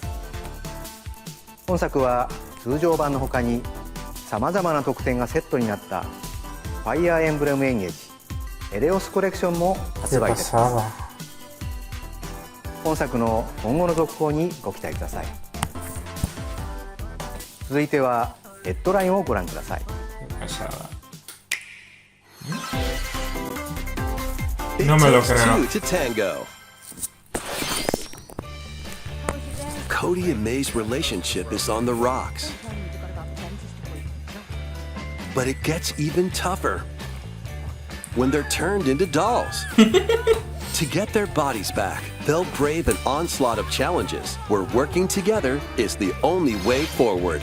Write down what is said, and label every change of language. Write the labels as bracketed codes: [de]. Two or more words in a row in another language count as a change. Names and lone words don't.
[ja] 本作は通常版の他にさまざまな特典がセットになった「ファイアーエンブレムエンゲージエレオスコレクション」も発売いたします。本作の今後の続報にご期待ください。続いてはヘッドラインをご覧ください。 [es] No me lo [en] takes [es] creo. [en] two to tango. Cody and May's relationship is on the rocks. But it gets even tougher when they're turned into dolls. To get their bodies back, they'll brave an onslaught of challenges where working together is the only way forward.